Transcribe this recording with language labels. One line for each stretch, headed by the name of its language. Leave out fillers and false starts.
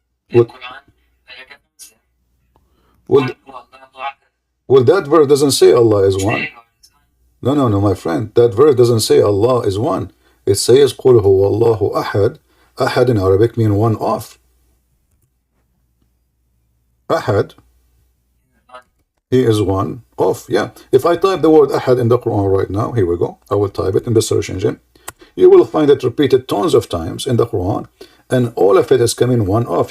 English: Well, well, that verse doesn't say Allah is one. No, no, no, my friend. That verse doesn't say Allah is one. It says
Arabic: قُلْ هُوَ اللَّهُ أَحَدٌ.
English: Ahad in Arabic means one of. Ahad, He is one of. Yeah. If I type the word Ahad in the Quran right now, here we go. I will type it in the search engine. You will find it repeated tons of times in the Quran, and all of it is coming one of.